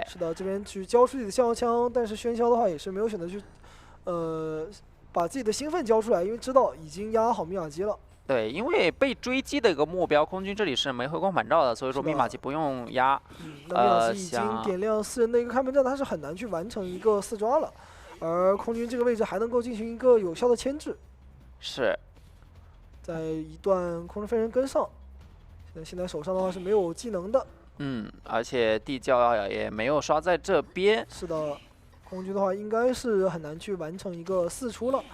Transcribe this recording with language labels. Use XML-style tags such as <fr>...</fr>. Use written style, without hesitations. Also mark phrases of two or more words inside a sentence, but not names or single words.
<zh>是的，這邊去交出自己的降槍，但是喧囂的話也是沒有選擇去把自己的興奮交出來，因為知道已經壓好密碼機了。對，因為被追擊的一個目標，空軍這裡是沒回光返照的，所以說密碼機不用壓。那密碼機已經點亮4人的一個開門戰，它是很難去完成一個4抓了，而空軍這個位置還能夠進行一個有效的牽制。是，在一段空中飛人跟上，現在手上的話是沒有技能的。而且地窖也沒有刷在這邊。是的，空軍的話应該是很難去完成一個4出了。</zh>